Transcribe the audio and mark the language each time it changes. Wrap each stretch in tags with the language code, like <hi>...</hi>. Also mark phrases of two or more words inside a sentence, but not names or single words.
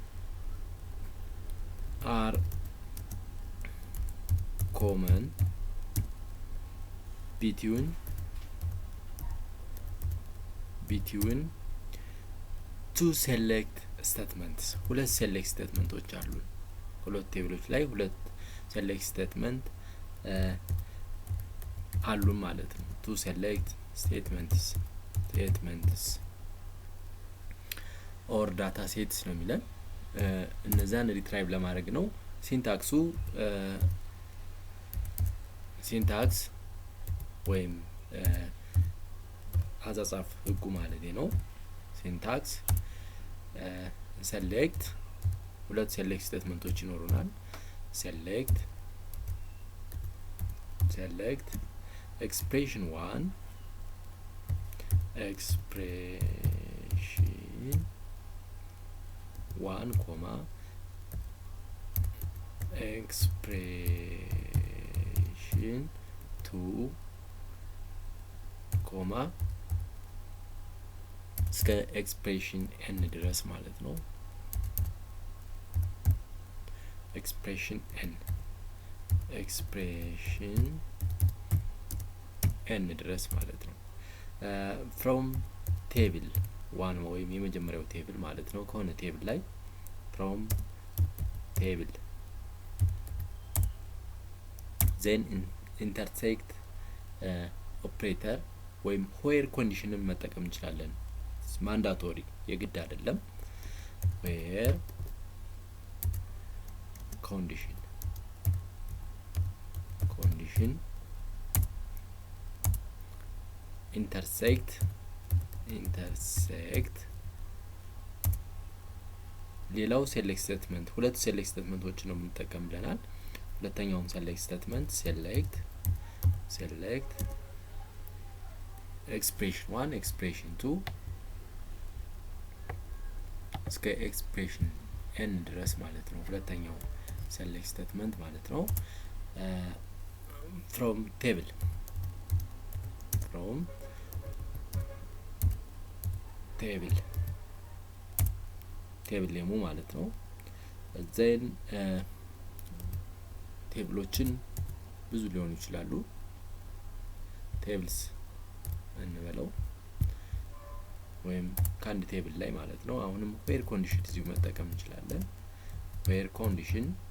<en>are common between two select statements ሁለት select statementዎች</en> <am>አሉ ሁለት ቴብሎች ላይ ሁለት</am> <en>select statement</en> <am>አሉ ማለት ነው</am> <en>two select statements or data sets</en> <am>ነው የሚለን እነዛን ሪትራይቭ ለማድረግ ነው ሲንታክስ ወይም አጻጻፍ ህጉ ማለት ነው ሲንታክስ select ሁለት select ስቴትመንቶች ይኖሩናል select</am> <en>expression 1 comma expression 2 comma እስከ expression n</en> <am>ድረስ ማለት ነው</am> <en>expression n</en> <am>ድረስ ማለት ነው</am> <en>from table 1</en> <am>ወይም የመጀመሪያው ቴብል ማለት ነው ከሆነ ቴብል ላይ</am> <en>from table then intersect operator</en> <am>ወይም</am> <en>where conditionን</en> <am>መጠቀም እንችላለን ማንዳቶሪ የግድ አይደለም where</am> <en>condition intersect</en> <am>ሌላው select statement ሁለት</am> <en>select statementዎች</en> <am>ነው የምንጠቀም ብለናል ሁለተኛው</am> <en>select statement select expression 1 expression 2 እስከ expression n</en> <am>ድረስ ማለት ነው ሁለተኛው</am> <en>select statement</en> <am>ማለት ነው</am> <en>from table</en> <am>ሌሙ ማለት ነው then ቴብሎችን ብዙ ሊሆኑ ይችላሉ tables እንበለው ወይም ከአንድ ቴብል ላይ ማለት ነው አሁንም</am> <en>where condition</en> <am>እዚሁ መጠቀም እንችላለን</am> <en>where condition</en>